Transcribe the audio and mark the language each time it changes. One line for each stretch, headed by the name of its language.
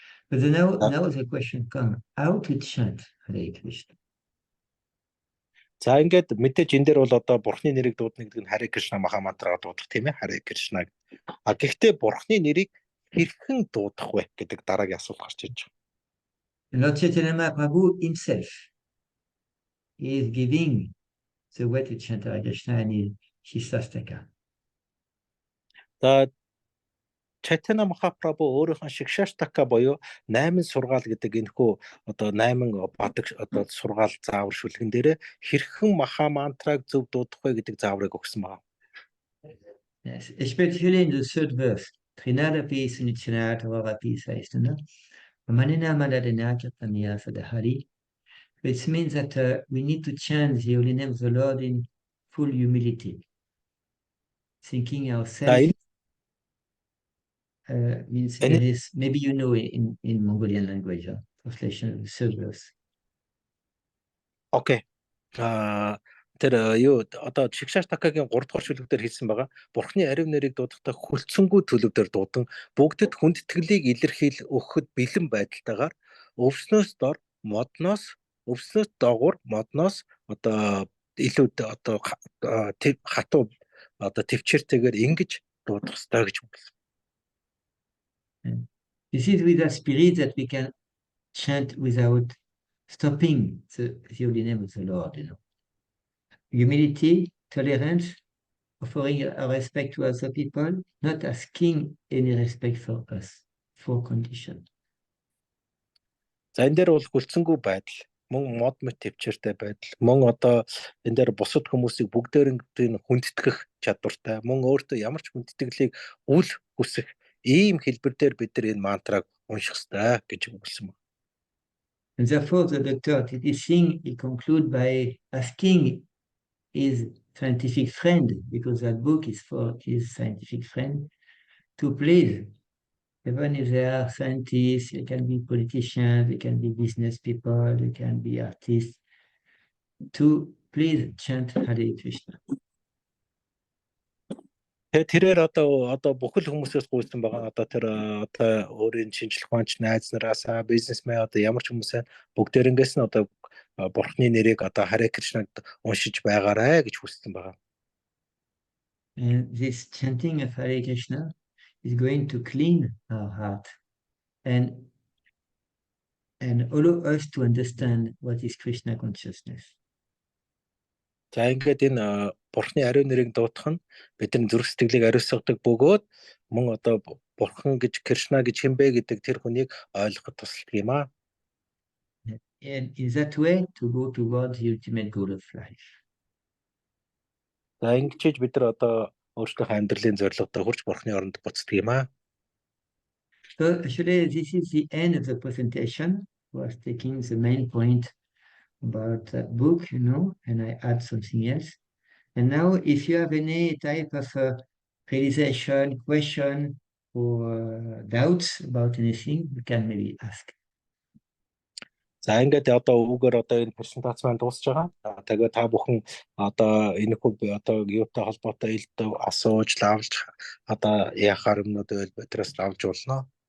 English: But now the question comes, how to chant Hare Krishna?
Mongolian: За ингээд мэдээж энэ дээр бол одоо бурхны нэрийг дуудна гэдэг нь Харе Кришна Маха мантраа дуудах тийм ээ, Харе Кришна. Гэхдээ бурхны нэрийг хэрхэн дуудах вэ гэдэг дараагийн асуулт гарч иж
English: And
Mongolian: байна.
English: Lord Chaitanya Mahaprabhu himself is giving the way to chant Hare Krishna in his Shastaka.
Mongolian: За Chaitanya Mahaprabhu өөрийнхөө Shikshashtaka буюу 8 сургаал гэдэг энэхүү одоо 8 бадаг одоо сургаал заавар шүлгэн дээрээ хэрхэн маха мантраг зөв дуудах вэ гэдэг зааврыг өгсөн байна.
English: Yes, especially in the third verse.
Sanskrit: Trinadapi Sunichinat Varapi Saistana. Manina Madadena Kirtania Sadahari.
English: Which means that we need to chant the holy name of the Lord in full humility. Thinking ourselves means there is, maybe in Mongolian language, translation of the third verse. Okay.
Mongolian: Тэр одоо Shikshashtaka-гийн 3 дугаар шүлэг дээр хэлсэн байгаа. Бурхны ариун нэрийг дуудахдаа хүлцэнгүй төлөв дээр дуудан бүгдэд хүндэтгэлийг илэрхийл өгөхөд бэлэн байдалтайгаар өвснөөс дор модноос өвснөөс доогуур модноос одоо илүү одоо хатуу одоо төвчээртэйгээр ингэж дуудах ёстой гэж хэлсэн.
English: This is with a spirit that we can chant without stopping the holy name of the Lord, Humility, tolerance, offering our respect to other people, not asking any respect for us, for condition.
Mongolian: За энэ дээр бол хүлцэнгүй байдал, мөн мод мэт төвчээртэй байдал, мөн одоо энэ дээр бусад хүмүүсийг бүгдээрээ хүндэтгэх чадвартай, мөн өөртөө ямар ч хүндэтгэлийг үл хүсэх ийм хэлбэр дээр бид нар энэ мантраг унших ёстой гэж өгүүлсэн байна.
English: And therefore, the Dr. Titi Singh, he conclude by asking his scientific friend, because that book is for his scientific friend, to please, even if they are scientists, they can be politicians, they can be business people, they can be artists, to please chant Hare Krishna.
Mongolian: тэрээр одоо бүхэл хүмүүсээс гуйсан байгаа. Одоо тэр одоо өөрийн шинжлэх ухаанч найз нараас бизнесмен одоо ямар ч хүмүүсээ бүгдээрнгээс нь одоо бурхны нэрийг одоо Харе Кришнаг уншиж байгаарай гэж хүссэн байгаа.
English: And this chanting of Hare Krishna is going to clean our heart and allow us to understand what is Krishna consciousness.
Mongolian: За ингээд энэ бурхны ариун нэрийг дуудах нь бидний зүрх сэтгэлийг ариусгадаг бөгөөд мөн одоо бурхан гэж Кришна гэж хэмбэ гэдэг тэр хүнийг ойлгоход тусалдаг юм аа.
English: And in that way to go towards the ultimate goal of life.
Mongolian: За ингэж бид нар одоо өөрсдийнхөө амьдралын зорилгодоо хүрч бурхны оронд буцдаг юм аа.
English: So actually this is the end of the presentation. I was taking the main point about that book, and I add something else. And now if you have any type of realization, question, or doubts about anything, you can maybe ask.
Mongolian: За ингээд одоо үүгээр одоо энэ презентац маань дуусж байгаа. Тэгээд та бүхэн одоо энэ хүү одоо юутай холбоотой илдээ асууж лавж одоо яхаар юмнууд байл бидраас лавж болно.